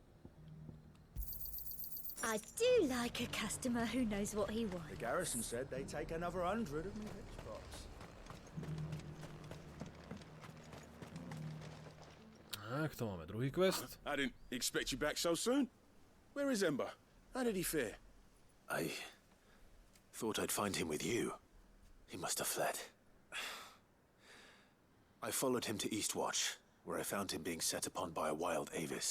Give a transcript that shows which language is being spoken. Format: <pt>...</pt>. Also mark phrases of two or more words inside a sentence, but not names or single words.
<en>I do like a customer who knows what he wants. The garrison said they'd take another 100 of me hitchbox.</en> <sk>Tak, to máme druhý quest.</sk> <en>I didn't expect you back so soon. Where is Ember? How did he fare? I thought I'd find him with you. He must have fled. I followed him to Eastwatch, where I found him being set upon by a wild Avis.</en>